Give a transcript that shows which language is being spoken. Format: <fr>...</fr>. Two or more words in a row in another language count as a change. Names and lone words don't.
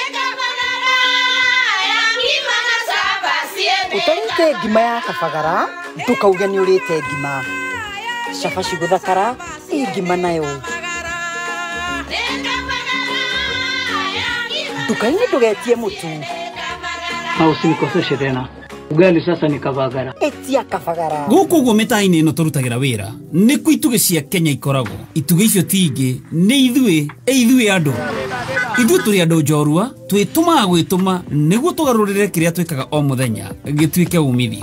<ki>Ũtarĩte ngima ya kabagara, ndũkauge nĩ ũrĩte ngima. Cabaci gũthakara, ngima nayo. Dukaini ndugetie mutu.</ki> <sw>Usinikoseshe tena. Ugali sasa ni kabagara.</sw> <ki>Etia kabagara. Guku guo mitaini ino turutagira wira. Ni ku ituge cia Kenya ikoragwo. Ituge icio tingi ni ithuĩ andu. Ithuĩ turi andu njorua, twitumaga gwituma niguo tugarurire kiria twikaga o muthenya gituike umithio.</ki>